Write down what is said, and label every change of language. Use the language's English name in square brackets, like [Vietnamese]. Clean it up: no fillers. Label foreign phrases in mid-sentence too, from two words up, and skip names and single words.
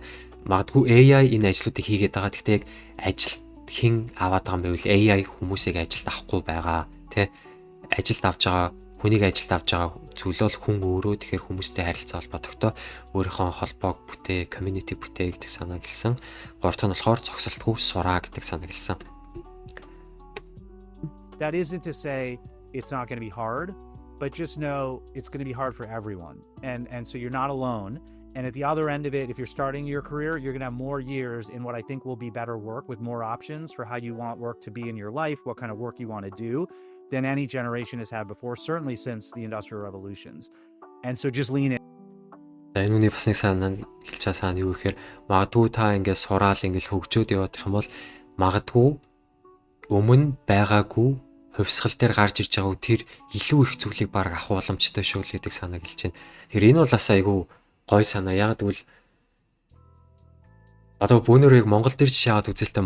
[Mongolian] Магадгүй AI энэ ажлуудыг хийгээд байгаа. Гэхдээ яг ажил хэн аваад байгаа юм бэ? AI хүмүүсийг ажилд авахгүй байгаа. Тэ? Ажилд авч байгаа, хүнийг ажилд авч байгаа зүйл бол хүн өөрөө. Тэгэхээр хүмүүстэй харилцаа холбоотойгтой өөрийнхөө холбоог бүтээ, community бүтээ гэдэг санааг хэлсэн. Гуравт нь болохоор зогсолтгүй сураа гэдэг санааг хэлсэн. [English] That isn't to say it's not going to be hard, but just know it's going to be hard for everyone. And so you're not alone. And at the other end of it, if you're starting your career, you're going to have more years in what I think will be better work with more options for how you want work to be in your life, what kind of work you want to do than any generation has had before, certainly since the Industrial Revolutions. And so just lean in. [Mongolian] За энэ үний бас нэг санаа хэлж байгаа санаа юу гэхээр магадгүй та ингээд сураал ингээд хөгжөөд явах юм бол магадгүй өмнө байгаагүй хувьсгал дээр гарч ирж байгааг тэр илүү их зүйлийг баг авах боломжтой шүү л гэдэг санааг хэлж байна. Тэгэхээр энэ бол бас айгүй гой санаа. Яг тэгвэл одоо бүүнөр яг Монгол дээр жишээ аваад үзэлтэй.